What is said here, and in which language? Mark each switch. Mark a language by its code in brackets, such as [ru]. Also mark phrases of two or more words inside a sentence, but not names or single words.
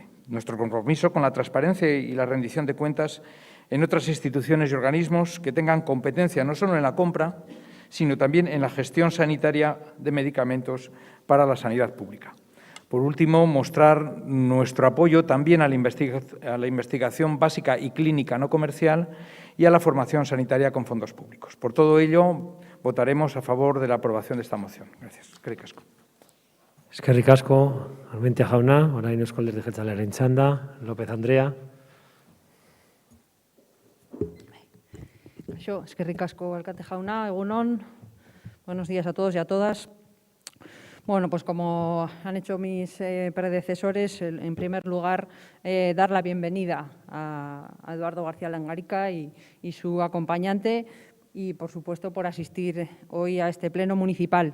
[es] Nuestro compromiso con la transparencia y la rendición de cuentas en otras instituciones y organismos que tengan competencia no solo en la compra, sino también en la gestión sanitaria de medicamentos para la sanidad pública. Por último, mostrar nuestro apoyo también a la investigación básica y clínica no comercial y a la formación sanitaria con fondos públicos. Por todo ello, votaremos a favor de la aprobación de esta moción. Gracias. [eu] Eskerrik asko. Eskerrik asko, Armentia jauna, orain Eusko Alderdi Jeltzalearen txanda, López Andrea. Eskerrik asko, alkate jauna, egun on. [es] Buenos días a todos y a todas. Bueno, pues como han hecho mis predecesores, en primer lugar, dar la bienvenida a Eduardo García Langarica y su acompañante y, por supuesto, por asistir hoy a este pleno municipal.